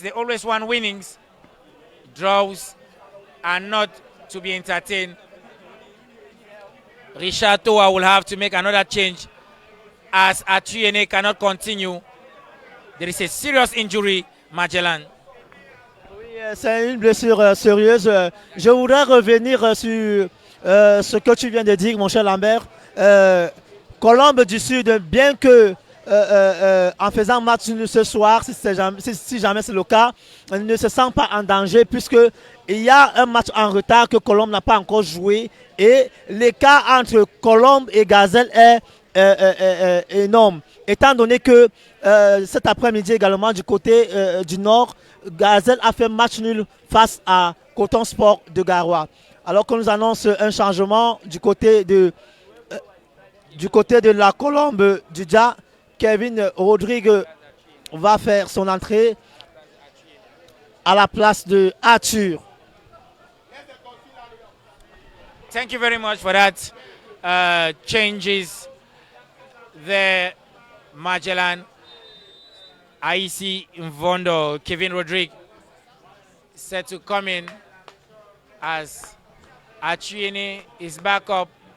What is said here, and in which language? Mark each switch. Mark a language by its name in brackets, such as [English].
[English] They always want winnings. Draws are not to be entertained. Richard Toa will have to make another change as Archuyene cannot continue. There is a serious injury, Magellan. [French] Oui, c'est une blessure sérieuse. Je voudrais revenir sur ce que tu viens de dire, mon cher Lambert. Colombe du Sud, bien que en faisant match ce soir, si jamais c'est le cas, ne se sent pas en danger puisqu'il y a un match en retard que Colombe n'a pas encore joué et l'écart entre Colombe et Gazelle est énorme. Étant donné que cet après-midi également du côté du Nord, Gazelle a fait match nul face à Coton Sport de Garoua. Alors qu'on nous annonce un changement du côté de la Colombe du Dja, Kevin Rodrigue va faire son entrée à la place de Arthur. [English] Thank you very much for that. Changes there, Magellan, Aisi Mvondo, Kevin Rodrigue set to come in as Archuyene is back up.